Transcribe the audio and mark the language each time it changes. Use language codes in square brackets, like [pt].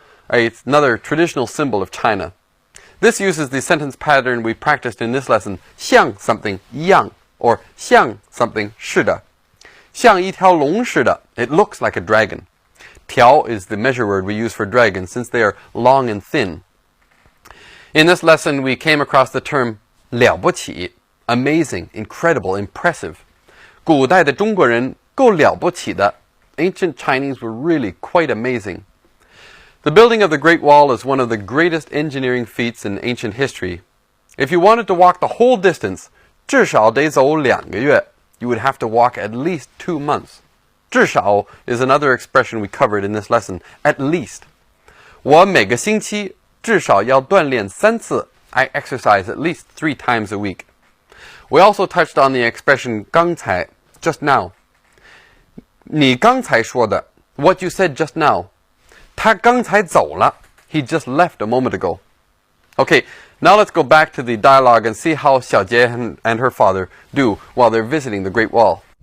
[en] It's another traditional symbol of China. This uses the sentence pattern we practiced in this lesson, 像 something 样, or 像 something 似的. [zh] 像一条龙似的, [en] it looks like a dragon. 条 is the measure word we use for dragon since they are long and thin. In this lesson, we came across the term 了不起, amazing, incredible, impressive. [zh] 古代的中国人够了不起的. [en] Ancient Chinese were really quite amazing. The building of the Great Wall is one of the greatest engineering feats in ancient history. If you wanted to walk the whole distance, [zh] 至少得走2个月, [en] you would have to walk at least 2 months. 至少 is another expression we covered in this lesson, at least. [zh] 我每个星期至少要锻炼3次. [en] I exercise at least 3 times a week. We also touched on the expression 刚才, just now. [zh] 你刚才说的, [en] what you said just now. [zh] 他刚才走了. [en] He just left a moment ago. Okay, now let's go back to the dialogue and see how Xiaojie and her father do while they're visiting the Great Wall.